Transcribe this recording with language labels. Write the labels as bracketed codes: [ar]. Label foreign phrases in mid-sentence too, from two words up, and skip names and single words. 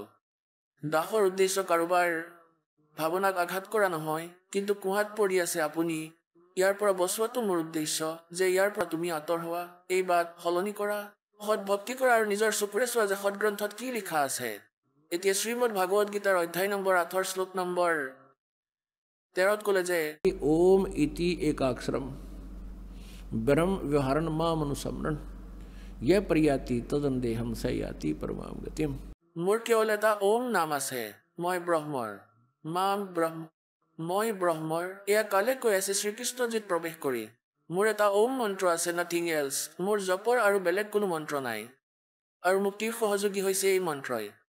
[as] দাসৰ উদ্দেশ্য কাৰোবাৰ ভাৱনাক আঘাত কৰা নহয়, কিন্তু কুহাত পৰি আছে আপুনি। ইয়াৰ পৰা বচোৱাটো মোৰ উদ্দেশ্য যে ইয়াৰ পৰা তুমি আঁতৰ হোৱা, এই বাট সলনি কৰা, সৎ ভক্তি কৰা আৰু নিজৰ চকুৰে চোৱা যে সৎগ্ৰন্থত কি লিখা আছে। এতিয়া শ্ৰীমদ ভাগৱত গীতাৰ অধ্যায় নম্বৰ 8 শ্লোক নম্বৰ 13 ক'লে যে [sa] ओम इति एकाक्षरम ब्रह्म व्यवहारन मामनुसमरण यह प्रयाति तदन्देहम सयाति परमाम गतिम। [as] মোৰ কেৱল এটা ওম নাম আছে, মই ব্ৰহ্মৰ। মাম ব্ৰহ্ম, মই ব্ৰহ্মৰ। এয়া কালে কৈ আছে শ্ৰীকৃষ্ণজীত প্ৰৱেশ কৰি। মোৰ এটা ওম মন্ত্ৰ আছে, [en] nothing else. [as] মোৰ জপৰ আৰু বেলেগ কোনো মন্ত্ৰ নাই। আৰু মুক্তিৰ সহযোগী হৈছে এই মন্ত্ৰই।